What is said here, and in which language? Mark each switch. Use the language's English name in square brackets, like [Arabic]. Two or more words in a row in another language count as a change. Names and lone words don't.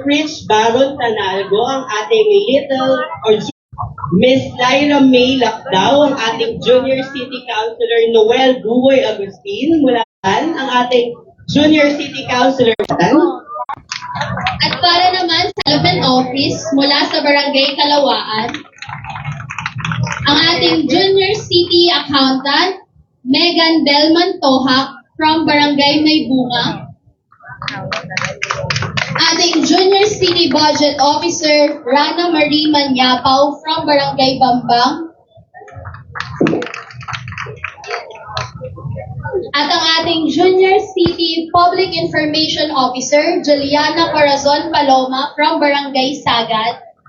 [Filipino] Rich Baron Tanalgo, ang ating Miss Lyra May Lakdaw, ang ating [English] Junior City Councilor [Filipino] Noel Buhoy Agustin mula ang ating [English] Junior City Councilor [Filipino] At para naman sa 11 office mula sa Barangay Kalawaan, ang ating [English] Junior City Accountant, [Filipino] Megan Delman Tohak from Barangay Maybunga. Ating [English] Junior City Budget Officer, [Filipino] Rana Marie Manyapaw from Barangay Bambang. At ang ating [English] Junior City Public Information Officer, [Filipino] Juliana Corazon Paloma from Barangay Sagad.